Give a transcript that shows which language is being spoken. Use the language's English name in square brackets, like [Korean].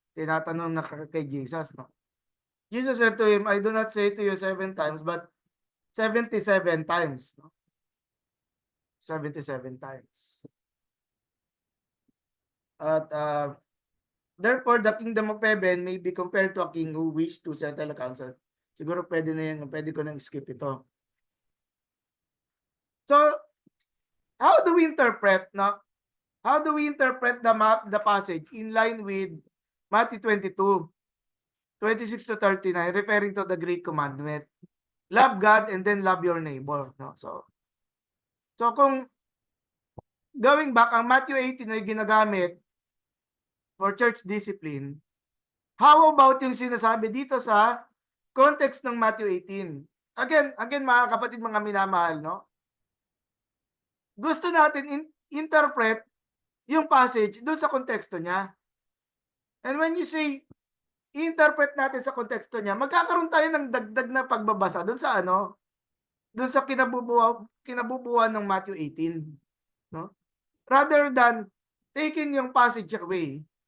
[Filipino] Tinatanong na kay Jesus, no? [English] Jesus said to him, I do not say to you 7 times, but 77 times. No? 77 times. At therefore, the kingdom of heaven may be compared to a king who wished to settle accounts. [Filipino] Siguro pwede ko nang skip ito. [English] So, how do we interpret, no? How do we interpret the passage in line with Matthew 22, 26 to 39, referring to the great commandment? Love God and then love your neighbor. [Filipino] No? So kung [English] going back, [Filipino] ang Matthew 18 ay ginagamit [English] for church discipline, how about [Filipino] yung sinasabi dito sa context ng Matthew 18? Again mga kapatid, mga minamahal, no? Gusto natin interpret yung passage doon sa konteksto niya. [English] And when you say interpret [Filipino] natin sa konteksto niya, magkakaroon tayo ng dagdag na pagbabasa doon sa doon sa kinabubuan ng Matthew 18, no? [English] Rather than taking yung passage away.